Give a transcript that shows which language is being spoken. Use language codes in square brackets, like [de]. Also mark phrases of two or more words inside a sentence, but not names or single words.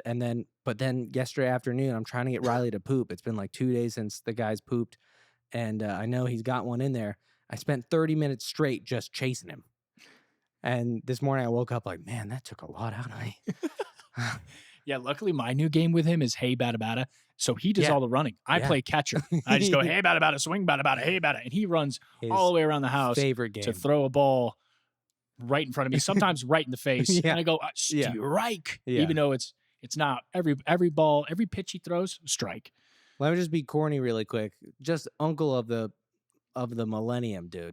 [en] But then yesterday afternoon, I'm trying to get Riley to poop. It's been like 2 days since the guy's pooped, and I know he's got one in there. I spent 30 minutes straight just chasing him. And this morning I woke up like, man, that took a lot out of me. Yeah, luckily my new game with him is hey bada bada. So he does all the running. I play catcher. I just go hey bada bada, swing bada bada, hey bada, and he runs all the way around the house favorite game to throw a ball right in front of me, sometimes right in the face. And I go, strike. Even though it's not every ball, every pitch he throws, strike. Let me just be corny really quick. Just uncle of the millennium, dude.